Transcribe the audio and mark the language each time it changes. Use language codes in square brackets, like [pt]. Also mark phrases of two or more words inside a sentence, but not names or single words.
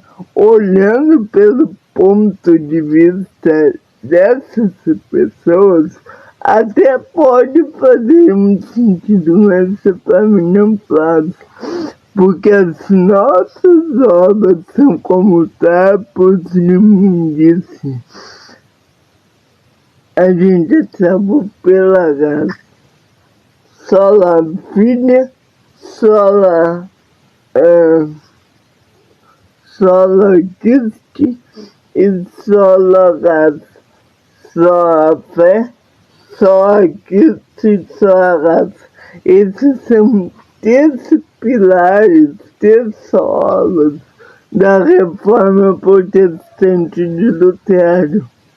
[pt] Olhando pelo ponto de vista dessas pessoas, até pode fazer um sentido, mas para mim não faz, porque as nossas obras são como trapos de imundície. A gente é salvo pela graça. [la] Sola fide, sola Christi e sola graça. [pt] Só a fé, só a Cristo e só a graça. Esses são três pilares, três solas da reforma protestante de Lutero.